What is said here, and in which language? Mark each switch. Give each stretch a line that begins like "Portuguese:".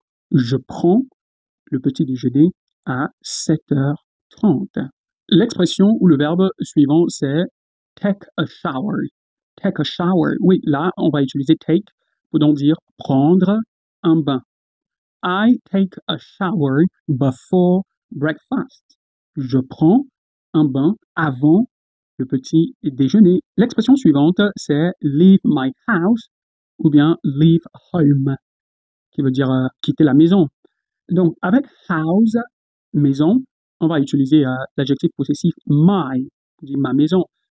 French: Je prends le petit déjeuner à 7h30. L'expression ou le verbe suivant, c'est
English: take a shower. Take a shower.
French: Oui, là, on va utiliser take pour donc dire prendre un bain.
English: I take a shower before breakfast.
French: Je prends un bain avant le petit déjeuner. L'expression suivante, c'est
English: leave my house
French: ou bien
English: leave home,
French: qui veut dire quitter la maison. Donc, avec house, maison, on va utiliser l'adjectif possessif my, dit ma maison.